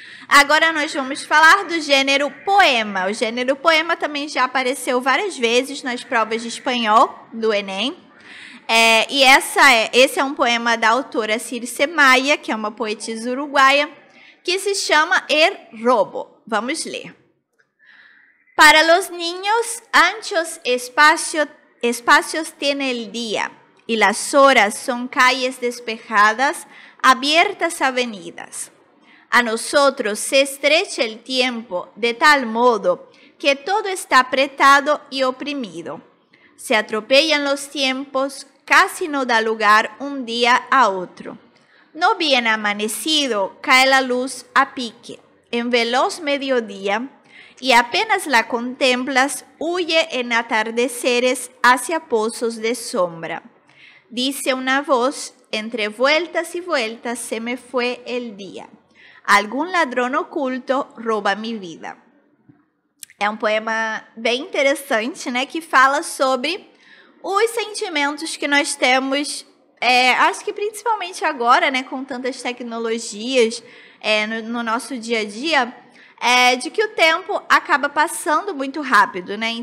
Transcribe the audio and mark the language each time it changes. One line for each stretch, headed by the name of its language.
Portuguese: Agora, nós vamos falar do gênero poema. O gênero poema também já apareceu várias vezes nas provas de espanhol do Enem. E esse é um poema da autora Circe Maia, que é uma poetisa uruguaia, que se chama El Robo. Vamos ler.
Spanish: Para los niños, anchos espacios tiene el día, y las horas son calles despejadas, abiertas avenidas. A nosotros se estrecha el tiempo de tal modo que todo está apretado y oprimido. Se atropellan los tiempos, casi no da lugar un día a otro. No bien amanecido, cae la luz a pique, en veloz mediodía, y apenas la contemplas, huye en atardeceres hacia pozos de sombra. Dice una voz, entre vueltas y vueltas se me fue el día. Algún ladrón oculto rouba mi vida.
Portuguese: É um poema bem interessante, né, que fala sobre os sentimentos que nós temos, acho que principalmente agora, né, com tantas tecnologias no nosso dia a dia, de que o tempo acaba passando muito rápido, né?